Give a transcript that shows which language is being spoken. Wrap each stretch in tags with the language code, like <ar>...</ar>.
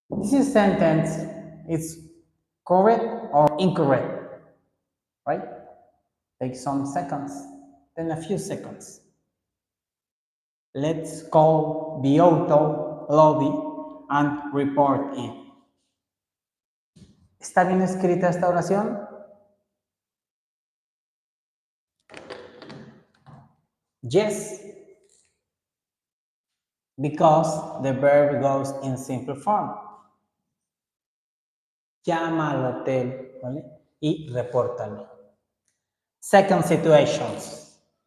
<en>This sentence is correct or incorrect, right? Take some seconds, then a few seconds. Let's call the auto lobby and report it.</en> <es>¿Está bien escrita esta oración?</es> <en>Yes, because the verb goes in simple form.</en> <es>Llama al hotel, ¿vale? Y repórtalo.</es> <en>Second situations.</en>